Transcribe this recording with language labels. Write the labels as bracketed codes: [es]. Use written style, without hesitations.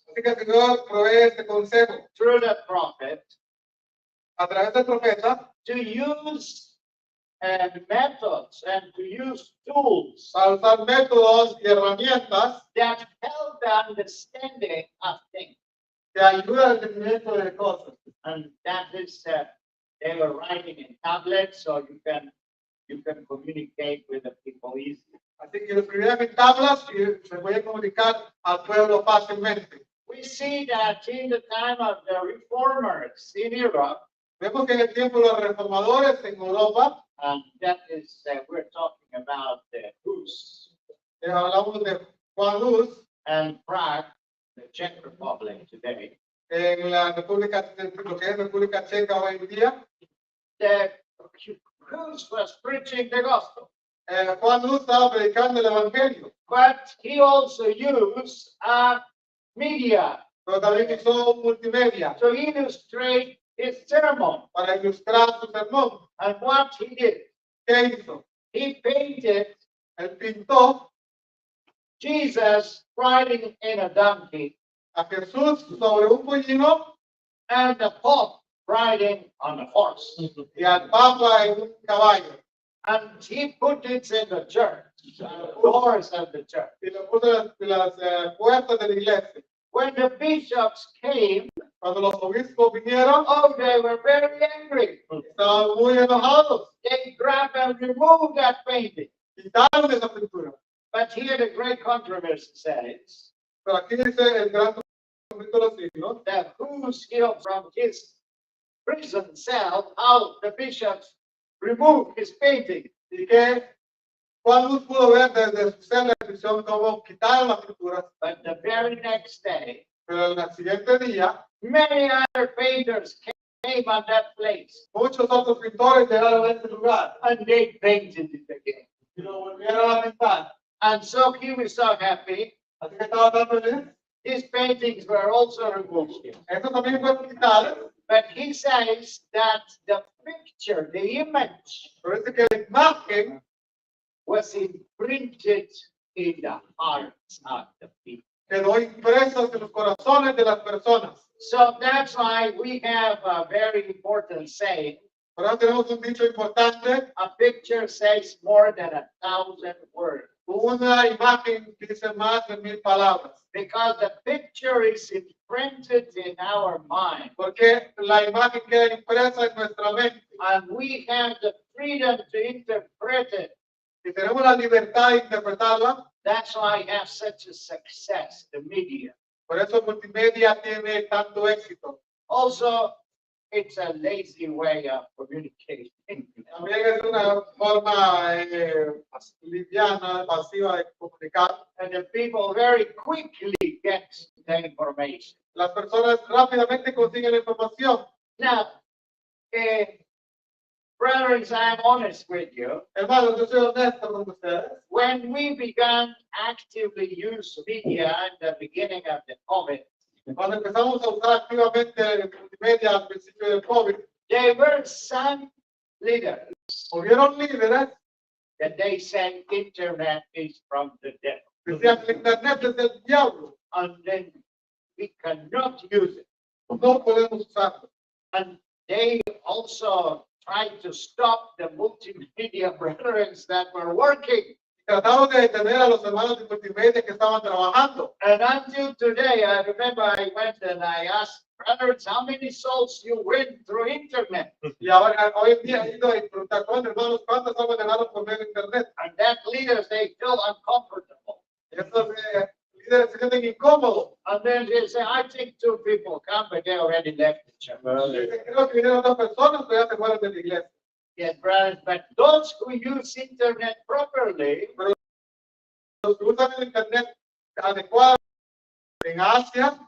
[es] Así que el Señor provee este consejo [en] through the prophet [es] a través del profeta [en] to use methods and to use tools [es] para usar métodos y herramientas [en] that help the understanding of things. [es] que ayudan al entendimiento de cosas. [en] And that is, they were writing in tablets, so you can communicate with the people easily. [es] Así que lo escribían en tablas y se podía comunicar al pueblo fácilmente. [en] We see that in the time of the reformers in Europe, [es] Vemos que en el tiempo de los reformadores en Europa, [en] and that is, we're talking about the Rus [es] hablamos de Juan Luz, [en] and Prague, the Czech Republic today. [es] en la República, lo que es República Checa hoy en día, [en] The Rus was preaching the gospel, [es] Juan Luz estaba predicando el Evangelio, [en] but he also used media [es] pero también usó multimedia [en] to illustrate his sermon. [es] para ilustrar su sermón. [en] And what he did, [es] ¿Qué hizo? [en] he painted [es] Él pintó [en] Jesus riding in a donkey [es] a Jesús sobre un pollino [en] and the Pope riding on a horse. [es] y al Papa en un caballo. [en] And he put it in the church, the doors of the church. [es] Y lo puso en las puertas de la iglesia. [en] When the bishops came, [es] Cuando los obispos vinieron, [en] oh, they were very angry. [es] estaban muy enojados. [en] They grabbed and removed that painting. [es] Quitaron esa pintura. [en] But here the great controversy says [es] Pero aquí dice el gran conflicto de los siglos, [en] that who's here from his prison cell, how the bishops removed his painting. [es] y que Juan Luz pudo ver desde su celda de prisión cómo quitaron las pinturas, [en] But the very next day, [es] pero en el siguiente día, [en] many other painters came on that place [es] muchos otros pintores llegaron a este lugar [en] and they painted it again. [es] y lo volvieron a pintar. [en] And so he was so happy. [es] Así que estaba tan feliz. [en] His paintings were also removed. [es] Esto también fue quitado, [en] But he says that the picture, the image, [es] pero dice que la imagen [en] was imprinted in the hearts of the people. [es] quedó impresa en los corazones de las personas. [en] So that's why we have a very important saying. [es] Por eso tenemos un dicho importante, [en] A picture says more than 1,000 words. [es] una imagen dice más de 1000 palabras, [en] Because the picture is in imprinted in our mind, [es] Porque la imagen queda impresa en nuestra mente [en] and we have the freedom to interpret it. [es] y tenemos la libertad de interpretarla. [en] That's why I have such a success, the media. [es] Por eso multimedia tiene tanto éxito. [en] Also, it's a lazy way of communicating. [es] También es una forma liviana, pasiva de comunicar. [en] And the people very quickly get the information. [es] Las personas rápidamente consiguen la información. [en] Now, brothers, I'm honest with you. [es] Hermanos, yo soy honesto con ustedes. [en] When we began actively use media in the beginning of the COVID, [es] Cuando empezamos a usar activamente multimedia al principio del COVID, [en] there were some leaders [es] hubieron líderes [en] that they said internet is from the devil, [es] que decían que internet es del diablo, [en] and then we cannot use it. [es] no podemos usarlo. [en] And they also tried to stop the multimedia brothers that were working. [es] Trataron de detener a los hermanos de multimedia que estaban trabajando. [en] And until today, I remember I went and I asked brothers, how many souls you win through internet? [es] Y ahora, hoy en día he ido a preguntar, hermanos, ¿cuántos han ganado por medio de internet? [en] And that leaders, they feel uncomfortable. [es] Y estos líderes se sienten incómodos. [en] And then they say, I think 2 people come, but they already left the church. [es] Dicen, creo que vinieron 2 personas, pero ya se fueron de la iglesia. [en] Yes, brothers, but those who use internet properly, [es] Los que usan el internet adecuado en Asia,